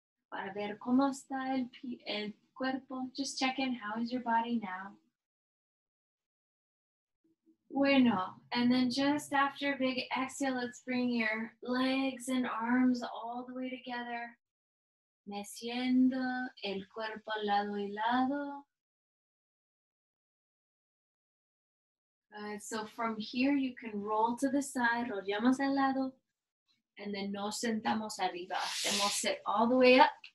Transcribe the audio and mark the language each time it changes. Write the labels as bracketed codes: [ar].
[es] Para ver cómo está el cuerpo. [en] Just check in. How is your body now? Bueno, and then just after a big exhale, let's bring your legs and arms all the way together. [es] Meciendo el cuerpo lado y lado. [en] So from here, you can roll to the side, [es] rollamos al lado, [en] and then [es] nos sentamos arriba. Hacemos [en] sit all the way up.